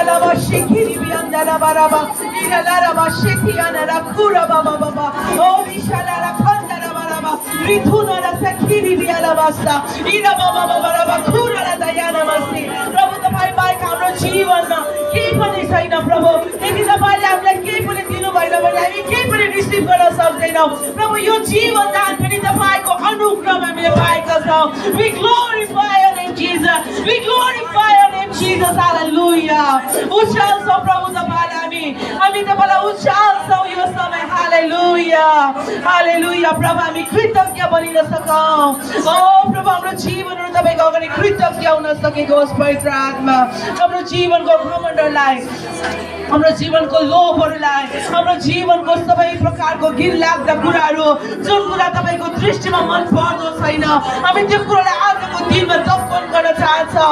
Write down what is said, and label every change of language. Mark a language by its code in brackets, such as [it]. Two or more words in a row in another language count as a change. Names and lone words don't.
[ne] shikiri biandara baraba. Ira laraba shikiana la kura baba baba. Oh mishala la kandara baraba. Rituna la sakiri biala basta. Ira baba baba baraba kura la dayana basti. प्रभु तपाईँ बाहेक हाम्रो जीवनमा केही पनि छैन प्रभु। यदि तपाईँले हामीलाई केही पनि दिनु भएन भने हामी केही पनि रिसिभ गर्न सक्दैनौँ प्रभु। यो जीवन दान पनि तपाईँको अनुग्रह हामीले पाएका छौँ। [en] We glorify your name Jesus. We glorify your name Jesus. Hallelujah. [ne] उचाल्छौँ प्रभु तपाईँलाई हामी तपाईँलाई उचाल्छौँ यो समय। [en] Hallelujah. Hallelujah. [ne] प्रभु हामी कृतज्ञ बनिन सकौँ। ओ प्रभु हाम्रो जीवनहरू तपाईँको अगाडि कृतज्ञ हुन सकेको होस् पवित्र आत्मा। हाम्रो जीवनको घमण्डलाई, हाम्रो जीवनको लोभहरूलाई, हाम्रो जीवनको सबै प्रकारको घिनलाग्दा कुराहरू जुन कुरा तपाईँको दृष्टिमा मन पर्दो छैन हामी त्यो कुरालाई आजको दिनमा दफन गर्न चाहन्छौँ।